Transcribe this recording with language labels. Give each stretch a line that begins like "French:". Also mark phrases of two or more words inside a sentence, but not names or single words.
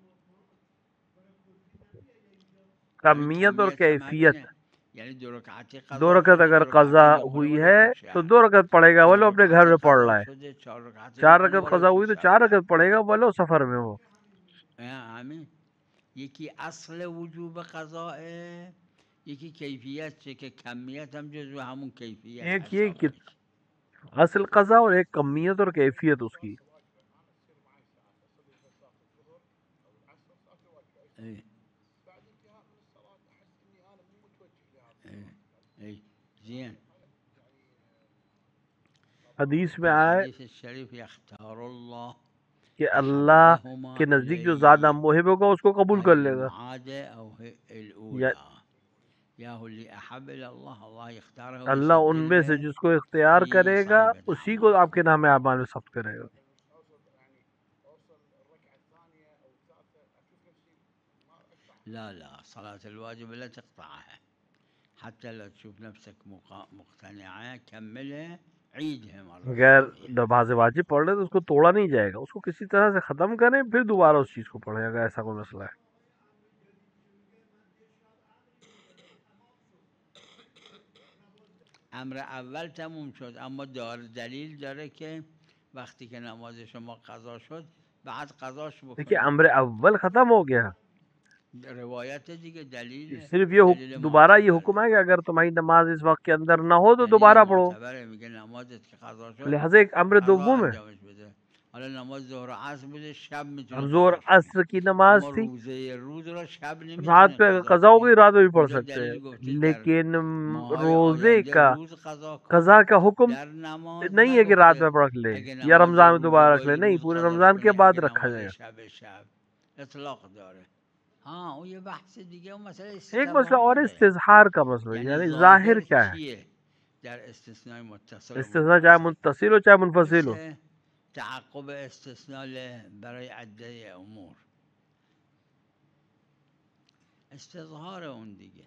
Urdu: کمیت اور کیفیت. یعنی 2 رکعت 2 رکعت اگر قضا ہوئی ہے تو 2 رکعت پڑھے گا ولو اپنے گھر میں پڑھ رہا ہے. 4 رکعت قضا ہوئی تو 4 رکعت پڑھے گا ولو سفر میں ہو. آمین.
Persian: یکی اصل وجوب قضاء، یکی کیفیت چه که کمیت هم جزو همون کیفیت
Urdu: ایک یہ کہ اصل قضا اور ایک کمیت اور کیفیت اس کی. حدیث میں آئے کہ اللہ کے نزدیک جو زیادہ محب ہوگا اس کو قبول کر لے گا. اللہ ان میں سے جس کو اختیار کرے گا اسی کو آپ کے نام اعمال میں ثبت کرے گا.
Arabic: لا صلاة الواجب لا تقطعها حتى لو تشوف نفسك مقتنعة كملها عيدها مرة.
Urdu: اگر نماز واجب پڑھ رہے تو اس کو توڑا نہیں جائے گا، اس کو کسی طرح سے ختم کریں پھر دوبارہ اس چیز کو پڑھیں اگر ایسا کوئی مسئلہ ہے.
Persian: امر اول تموم شد، اما دلیل داره که وقتی که نماز شما قضا شد بعد قضاش بکنید.
Urdu: دیکھیے امر اول ختم ہو گیا،
Persian: روایت دیگه دلیل
Urdu: صرف یہ دوبارہ یہ حکم ہے کہ اگر تمہاری نماز اس وقت کے اندر نہ ہو تو دوبارہ پڑھو.
Persian: میگه نمازت که قضا شد
Urdu: لہذا ایک امر دوم ہے.
Persian: حالا نماز ظهر و عصر بوده شب میتونه
Urdu: اب ظہر عصر کی نماز تھی،
Persian: روز را شب نمیتونه
Urdu: رات پہ قضا ہو گئی رات میں بھی پڑھ سکتے ہیں، لیکن روزے کا قضا کا حکم نہیں ہے کہ رات میں پڑھ لے یا رمضان میں دوبارہ رکھ لے، نہیں، پورے رمضان کے بعد رکھا جائے گا.
Persian: اطلاق داره.
Urdu: ہاں وہ یہ بحث
Persian: دیگه اون مسئله
Urdu: ایک مسئلہ اور استظہار کا مسئلہ، یعنی ظاہر کیا ہے.
Persian: در استثناء متصل
Urdu: استثناء چاہے متصل ہو چاہے منفصل ہو،
Persian: تعقب استثناء برای عده امور استظهار اون دیگه.